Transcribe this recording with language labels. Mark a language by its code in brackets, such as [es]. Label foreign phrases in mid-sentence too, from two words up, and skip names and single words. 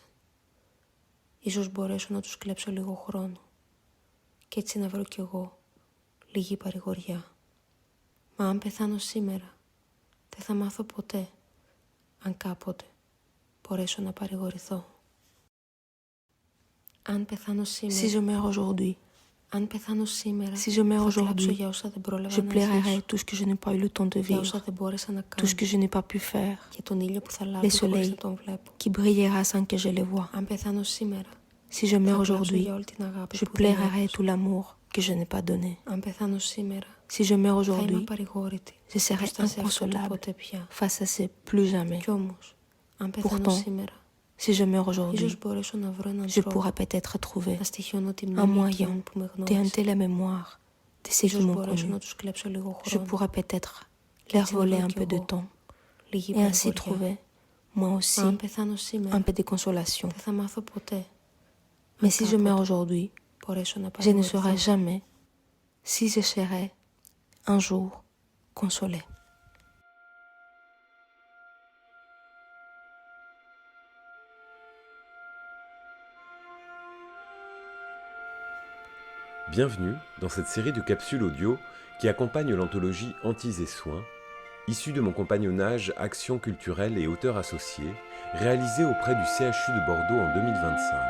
[el] Ίσως μπορέσω να τους κλέψω λίγο χρόνο και έτσι να βρω κι εγώ λίγη παρηγοριά. Μα αν πεθάνω σήμερα, δεν θα μάθω ποτέ αν κάποτε μπορέσω να παρηγορηθώ. Αν πεθάνω σήμερα, [fr] Si je meurs aujourd'hui, [el] αν πεθάνω σήμερα, [fr] si je meurs [el] θα κλάψω [fr] aujourd'hui, [el] για όσα δεν πρόλαβα [fr] je [el] να [fr] plairai [el] ζήσω, [fr] tout ce que je n'ai pas eu le temps de [el] για όσα [fr] vivre, [el] δεν μπόρεσα να [fr] tout [el] κάνω, [fr] ce que je n'ai pas pu faire, [el] για τον ήλιο που θα [fr] les [el] λάβει χωρίς να [fr] soleils [el] τον βλέπω. [fr] qui brillera sans que je les vois. [el] Αν πεθάνω σήμερα, [fr] Si je meurs [el] θα κλάψω [fr] aujourd'hui, [el] για όλη την αγάπη [fr] je [el] που δεν [fr] plairai [el] έδωσα. [fr] tout l'amour que je n'ai pas donné. [el] Αν πεθάνω σήμερα, [fr] Si je meurs [el] θα είμαι [fr] aujourd'hui, [el] απαρηγόρητη [fr] je serai [el] μπροστά σε αυτό το [fr] inconsolable [el] ποτέ πια. [fr] face à ces plus jamais. [el] Κι όμως, αν πεθάνω [fr] Pourtant, [el] σήμερα, [fr] Si je meurs aujourd'hui, [el] ίσως μπορέσω να βρω έναν [fr] je [el] τρόπο [fr] pourrai peut-être trouver [el] να στοιχιώνω τη [fr] un [el] μνήμη [fr] moyen [el] εκείνων που με [fr] de [el] γνώρισαν. [fr] hanter la mémoire de ceux qui [el] Ίσως [fr] m'ont [el] μπορέσω [fr] connu. [el] να τους κλέψω λίγο [fr] Je [el] χρόνο [fr] pourrais peut-être [el] και [fr] leur [el] έτσι να [fr] voler [el] βρω [fr] un [el] κι [fr] peu de [el] εγώ [fr] temps [el] λίγη [fr] et ainsi [el] παρηγοριά. [fr] trouver, moi [el] Μα [fr] aussi, [el] αν πεθάνω [fr] un [el] σήμερα, [fr] peu de consolation. [el] δεν θα μάθω ποτέ [fr] Mais si je meurs [el] κάποτε [fr] aujourd'hui, [el] μπορέσω να [fr] je ne saurai [el] παρηγορηθώ. [fr] jamais si je serai un jour consolée. Bienvenue dans cette série de capsules audio qui accompagne l'anthologie Antise et Soins, issue de mon compagnonnage Action culturelle et auteur associé, réalisé auprès du CHU de Bordeaux en 2025.